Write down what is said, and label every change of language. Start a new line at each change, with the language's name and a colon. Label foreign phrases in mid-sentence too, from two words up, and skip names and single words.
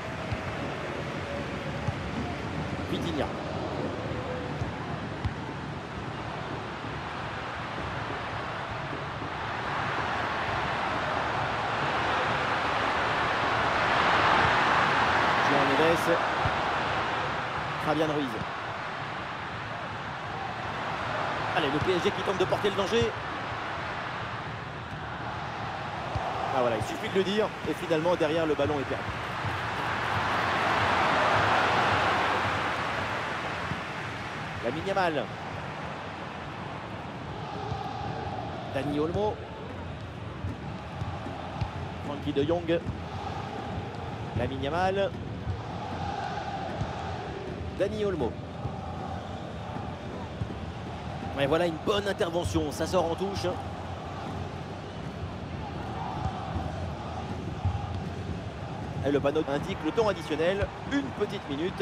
French: Vitinha. Juan Neves. Fabian Ruiz. Allez, le PSG qui tente de porter le danger. Ah voilà, il suffit de le dire. Et finalement, derrière, le ballon est perdu. Lamine Yamal. Dani Olmo. Frenkie de Jong. Lamine Yamal. Dani Olmo. Et voilà une bonne intervention, ça sort en touche. Et le panneau indique le temps additionnel, une petite minute.